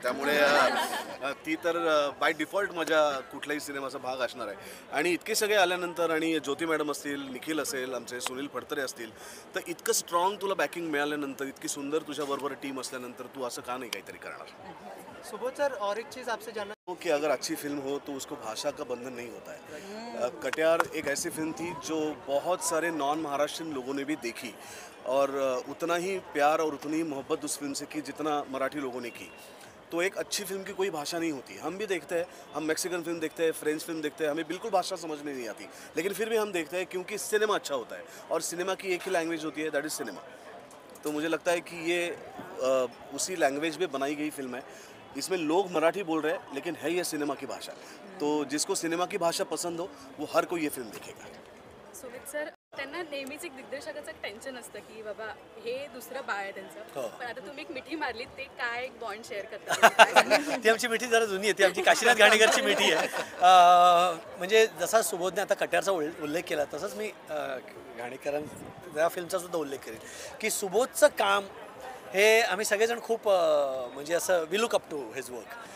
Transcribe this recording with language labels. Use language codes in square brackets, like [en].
[mr] त्यामुळे ती तर बाय डिफॉल्ट माझ्या कुठल्याही सिनेमाचा भाग असणार आहे. आणि इतके सगळे आल्यानंतर आणि ज्योती मॅडम असतील, निखिल असेल, आमचे सुनील फडतरे असतील, तर इतकं स्ट्रॉंग तुला बॅकिंग मिळाल्यानंतर, इतकी सुंदर तुझ्याबरोबर टीम असल्यानंतर तू असं का नाही काहीतरी करणार? [hi] सुबोध सर, और एक चीज़ आपसे जानना हो कि अगर अच्छी फिल्म हो तो उसको भाषा का बंधन नहीं होता है. कटियार एक ऐसी फिल्म थी जो बहुत सारे नॉन महाराष्ट्रियन लोगों ने भी देखी और उतना ही प्यार और उतनी ही मोहब्बत उस फिल्म से की जितना मराठी लोगों ने की. तो एक अच्छी फिल्म की कोई भाषा नहीं होती. हम भी देखते हैं, हम मैक्सिकन फिल्म देखते हैं, फ्रेंच फिल्म देखते हैं, हमें बिल्कुल भाषा समझ में नहीं आती, लेकिन फिर भी हम देखते हैं क्योंकि सिनेमा अच्छा होता है और सिनेमा की एक ही लैंग्वेज होती है, [en] That is cinema. [hi] तो मुझे लगता है कि ये उसी लैंग्वेज में बनाई गई फिल्म है. इसमें लोग मराठी बोल रहे हैं लेकिन है ये सिनेमा की भाषा. तो जिसको सिनेमा की भाषा पसंद हो वो हर कोई ये फिल्म देखेगा. [mr] सुमित सर, त्यांना नेहमीच एक दिग्दर्शकाचं टेन्शन असतं की बाबा हे दुसरं बाळ आहे त्यांचं, पण आता तुम्ही एक मिठी मारलीत, ते काय एक बॉन्ड शेअर करता? ती आमची मिठी जरा जुनी आहे, ती आमची काशीनाथ घाणेकरची मिठी आहे. म्हणजे जसा सुबोधने आता कट्यारचा उल्लेख केला तसंच मी घाणेकरांच्या फिल्मचा सुद्धा उल्लेख करेन की सुबोधचं काम हे आम्ही सगळेजण खूप म्हणजे असं [en] We look up to his work.